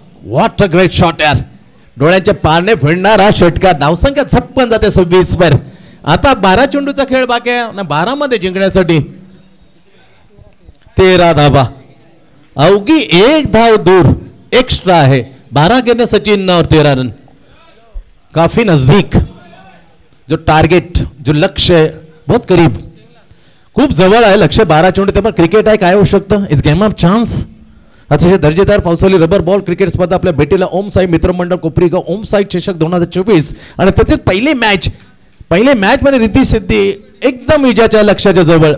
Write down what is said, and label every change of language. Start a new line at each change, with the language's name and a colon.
English: What a great shot यार.
Marathi: डोळ्याच्या पारणे फिरणारा षटकार. धावसंख्या झपकन जाते 26 वर. आता 12 चेंडूचा खेळ बाकी आहे ना. 12 मध्ये जिंकण्यासाठी 13 धावा. अवघी 1 धाव दूर एक्स्ट्रा आहे.
Hindi: 12 गेंद सचिन और 13 रन काफी नजदीक. जो टार्गेट जो लक्ष्य है बहुत करीब
Marathi: खूप जवळ आहे लक्ष्य. 12 चेंडू ते पण क्रिकेट आहे काय होऊ शकतं.
English: It's game of chance.
Marathi: अतिशय दर्जेदार पावसाळी रबर बॉल क्रिकेट स्पर्धा आपल्या भेटीला ओम साई मित्रमंडळ कोपरीगाव ओम साई चषक 2024 आणि त्याचे पहिली मॅच मध्ये रिद्धी सिद्धी एकदम विजयाच्या लक्ष्याच्या जवळ.